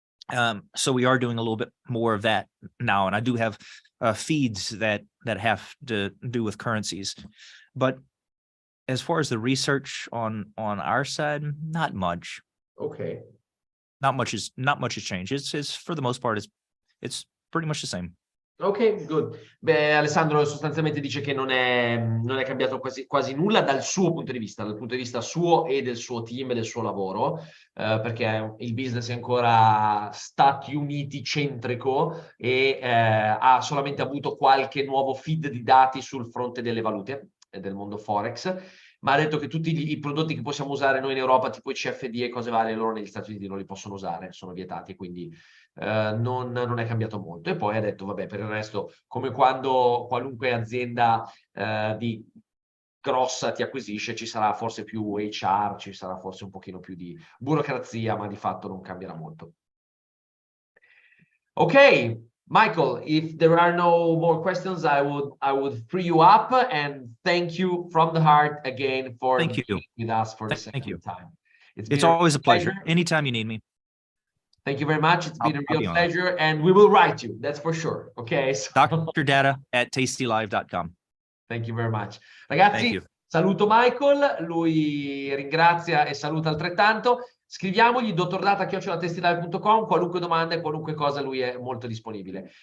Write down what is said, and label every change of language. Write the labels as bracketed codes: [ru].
[en] So we are doing a little bit more of that now, and I do have feeds that have to do with currencies. But as far as the research on our side, not much. Okay. Not much has changed. It's for the most part it's pretty much the same. Ok, good. [it] Beh, Alessandro sostanzialmente dice che non è cambiato quasi nulla dal suo punto di vista, dal punto di vista suo e del suo team e del suo lavoro, perché il business è ancora Stati Uniti centrico e ha solamente avuto qualche nuovo feed di dati sul fronte delle valute e del mondo Forex, ma ha detto che tutti i prodotti che possiamo usare noi in Europa, tipo i CFD e cose varie, loro negli Stati Uniti non li possono usare, sono vietati, quindi non è cambiato molto. E poi ha detto, vabbè, per il resto, come quando qualunque azienda di grossa ti acquisisce, ci sarà forse più HR, ci sarà forse un pochino più di burocrazia, ma di fatto non cambierà molto. [en] Ok, Michael, if there are no more questions, I would free you up and thank you from the heart again for being with us for the second time. It's always a pleasure. Anytime you need me. Thank you very much. It's been a real pleasure, and we will write you. That's for sure. Okay. So... dr.data at tastylive.com. Thank you very much. [it] Ragazzi, saluto Michael, lui ringrazia e saluta altrettanto. Scriviamogli dr.data@tastylive.com, qualunque domanda e qualunque cosa, lui è molto disponibile.